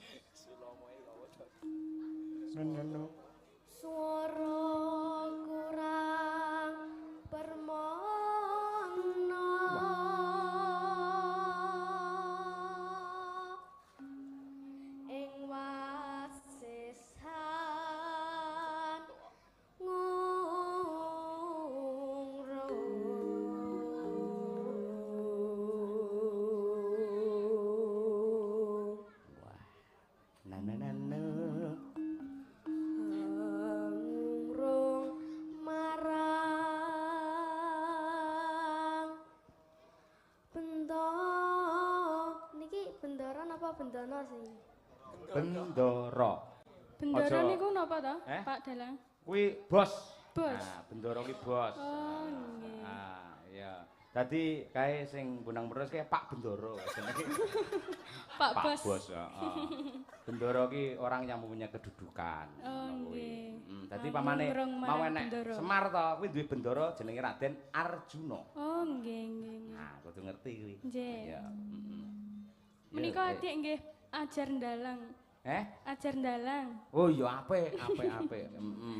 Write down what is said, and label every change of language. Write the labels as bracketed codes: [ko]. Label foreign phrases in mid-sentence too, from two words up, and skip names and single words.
[jv] Nono. Swara kurang permono ing wasesan ngungrung Na na na na. Ngungrung marang niki bendara napa bendana sih? Bendara. Bendara Aja- niku napa to, Eh? Pak Dalang? Kuwi bos. Bos. Nah, bendara ki bos. Oh nggih. Ah, iya. Dadi kae sing Bonang Meres kae Pak Bendara jenenge. Pak Bos. Heeh. Bendara ki [id] orang yang mempunyai kedudukan. [jv] Oh Ngono kuwi. nggih. Dadi pamane Ngurung mau marang enek Bendara. Semar to, kuwi duwe bendara jenenge Raden Arjuna. Oh nggih nggih. nggih. Nah, kudu ngerti kuwi. Nggih. Iya, heeh. Menika adik nggih ajar ndalang. Ajar ndalang. Oh iya apik, apik. Heeh.